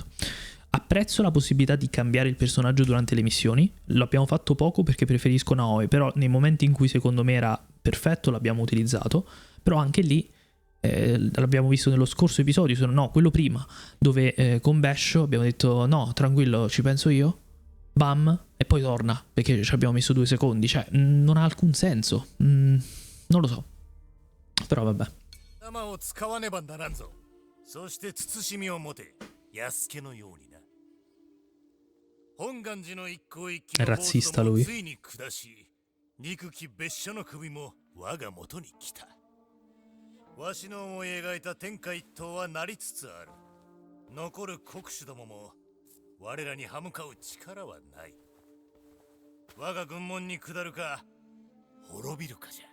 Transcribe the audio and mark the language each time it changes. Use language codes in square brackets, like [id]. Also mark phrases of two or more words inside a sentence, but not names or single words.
[it] Apprezzo la possibilità di cambiare il personaggio durante le missioni, lo abbiamo fatto poco perché preferisco Naoe, però nei momenti in cui secondo me era perfetto l'abbiamo utilizzato, però anche lì l'abbiamo visto nello scorso episodio, no, quello prima, dove con Besho abbiamo detto no, tranquillo, ci penso io, bam, e poi torna, perché ci abbiamo messo 2 secondi, cioè non ha alcun senso, non lo so, però vabbè. È razzista lui. [ja] わしの思い描いた天下一統はなりつつある。残る国主どもも我らに歯向かう力はない。我が軍門に下るか滅びるかじゃ。